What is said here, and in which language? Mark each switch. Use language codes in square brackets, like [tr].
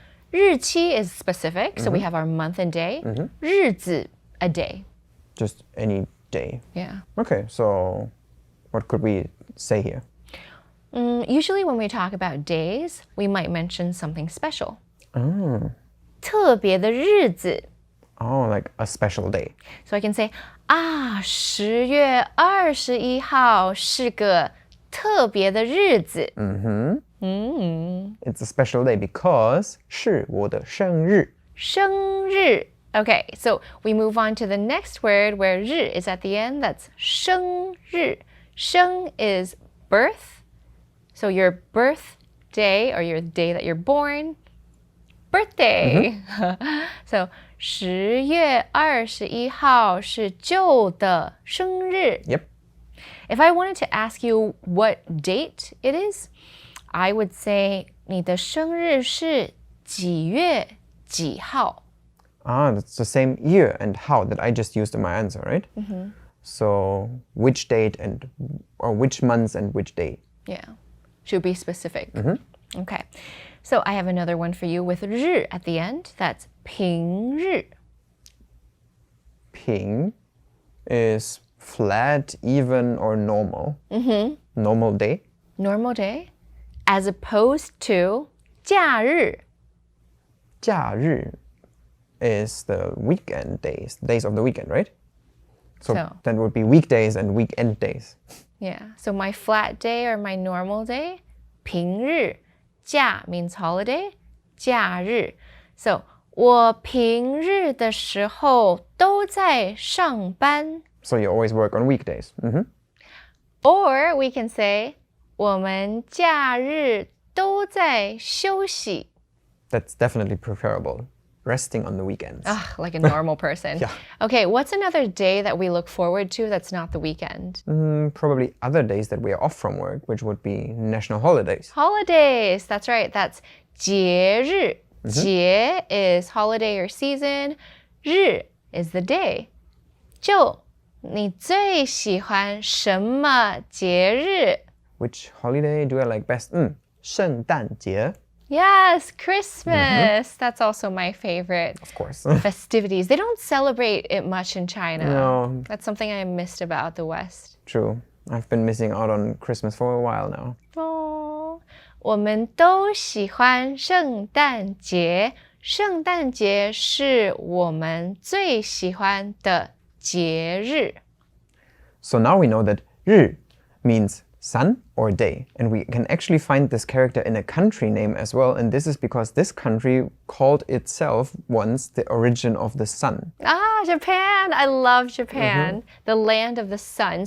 [en] 日期 is specific, so we have our month and day. 日子, a day. Just any day. Yeah. Okay, so what could we say here? Usually when we talk about days, we might mention something special. [zh] 特别的日子. [en] Oh, like a special day. [zh] So I can say, 10月21号是个特别的日子. [en] It's a special day because 是我的生日. [zh] 生日. [en] Okay, so we move on to the next word where 日 is at the end. That's 生日.生 is birth. So your birthday or your day that you're born. Birthday. [zh] So 10月21号是Joe的生日. [en] Yep. If I wanted to ask you what date it is, I would say 你的生日是几月几号? Ah, that's the same year and how that I just used in my answer, right? So which date or which month and which day? Yeah, should be specific. Okay, so I have another one for you with 日 at the end. That's 平日. Ping is flat, even, or normal. Normal day. Normal day, as opposed to 假日. 假日 is the weekend days of the weekend, right? So that would be weekdays and weekend days. Yeah, so my flat day or my normal day, 平日. 假 means holiday, 假日. [zh] So 我平日的时候都在上班. [en] So you always work on weekdays. [zh] Or we can say 我们假日都在休息. [en] That's definitely preferable. Resting on the weekends. Like a normal person. Yeah. Okay, what's another day that we look forward to that's not the weekend? Probably other days that we are off from work, which would be national holidays. Holidays, that's right. That's 节日. 节 is holiday or season. 日 is the day. [zh] 就你最喜欢什么节日? [en] Which holiday do I like best? [zh] 圣诞节. [en] Yes, Christmas. That's also my favorite. Of course. Festivities. They don't celebrate it much in China. No. That's something I missed about the West. True. I've been missing out on Christmas for a while now. [zh] Oh, 我们都喜欢圣诞节。圣诞节是我们最喜欢的节日。 [en] So now we know that 日 means sun or day. And we can actually find this character in a country name as well. And this is because this country called itself once the origin of the sun. Ah, Japan. I love Japan. The land of the sun.